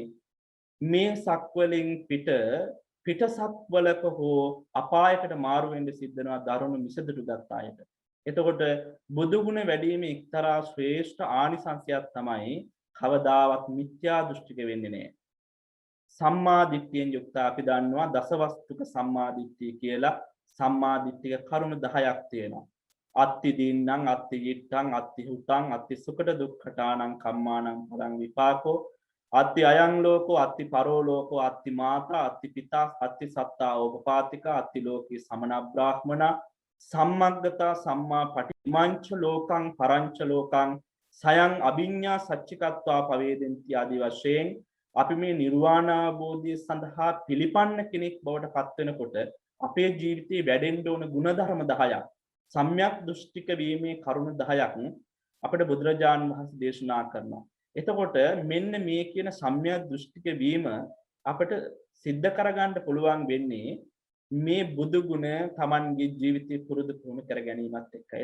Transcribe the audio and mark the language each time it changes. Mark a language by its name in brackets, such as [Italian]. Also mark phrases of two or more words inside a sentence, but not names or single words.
[Sinhala] මේ සක්වලින් පිටසක්වලක හෝ අපායකට මාරු වෙන්න සිද්ධ වෙනවා දරුණු මිසදුටු ගත්ත අයට. එතකොට බුදු ගුණ වැඩිම එක්තරා ශ්‍රේෂ්ඨ ආනිසංසයක් තමයි කවදාවත් මිත්‍යා දෘෂ්ටික වෙන්නේ නැහැ. සම්මා දිට්ඨියෙන් යුක්ත අපි දන්නවා දසවස්තුක සම්මා දිට්ඨිය කියලා සම්මා දිට්ඨික කරුණු 10ක් තියෙනවා. [Pali] අත්ති දින්නම් අත්ති yittං අත්ති හුතං අත්ති සුඛට දුක්ඛටානං කම්මානං පරං විපාකෝ අත්ති අයං ලෝකෝ අත්ති පරෝ ලෝකෝ අත්ති මාතා අත්ති පිතා අත්ති සත්තා ඕපපාතිකා අත්ති ලෝකී සමන බ්‍රාහ්මනා සම්මග්ගතා සම්මා පටිමංච ලෝකං පරංච ලෝකං සයං අභිඤ්ඤා සච්චිකත්වා පවේදෙන්ති [Sinhala] ආදී වශයෙන් අපි මේ නිර්වාණ අවබෝධය සඳහා පිළිපන්න කෙනෙක් බවට පත් වෙනකොට අපේ ජීවිතේ වැඩෙන්න ඕන ගුණධර්ම 10ක් සම්‍යක් දෘෂ්ටික වීමේ කරුණු 10ක් අපිට බුදුරජාණන් වහන්සේ දේශනා කරනවා. එතකොට මෙන්න මේ කියන සම්‍යක් දෘෂ්ටික වීම අපිට සිද්ධ කරගන්න පුළුවන් වෙන්නේ මේ බුදු ගුණ Tamanගේ ජීවිතේ පුරුදු පුහුණු කර ගැනීමත් එක්කයි.